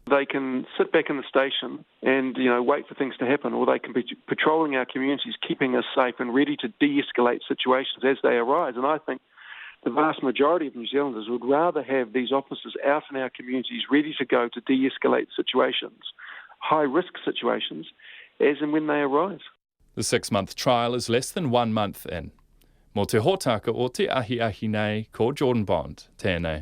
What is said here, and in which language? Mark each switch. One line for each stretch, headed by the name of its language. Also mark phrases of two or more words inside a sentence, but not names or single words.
English: They can sit back in the station and, wait for things to happen, or they can be patrolling our communities, keeping us safe and ready to de-escalate situations as they arise. And I think the vast majority of New Zealanders would rather have these officers out in our communities ready to go to de-escalate situations, high-risk situations, as and when they arise. The 6-month trial is less than 1 month in.
Māori: Mō te hōtaka o te ahi nei, ko Jordan Bond, tēnei.